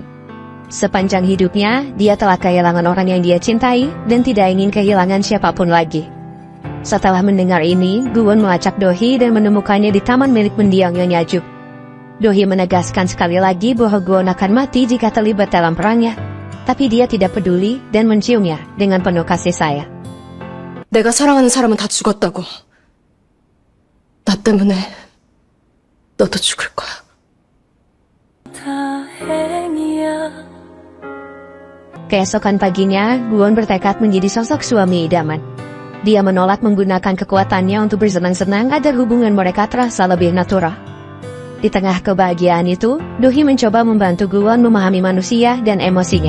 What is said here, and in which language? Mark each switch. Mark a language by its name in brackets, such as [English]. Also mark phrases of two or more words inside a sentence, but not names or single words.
[Indonesian] Sepanjang hidupnya, dia telah kehilangan orang yang dia cintai dan tidak ingin kehilangan siapapun lagi. Setelah mendengar ini, Guwon melacak Dohee dan menemukannya di taman milik mendiang Nyonya Ju. Dohee menegaskan sekali lagi bahwa Guwon akan mati jika terlibat dalam perangnya, tapi dia tidak peduli dan menciumnya dengan penuh kasih sayang. [Korean] 내가 사랑하는 사람은 다 죽었다고. 나 때문에 너도 죽을 거야. 다행이야. [Indonesian] Keesokan paginya, Guwon bertekad menjadi sosok suami idaman. Dia menolak menggunakan kekuatannya untuk bersenang-senang agar hubungan mereka terasa lebih natural. Di tengah kebahagiaan itu, Dohee mencoba membantu Guwon memahami manusia dan emosinya.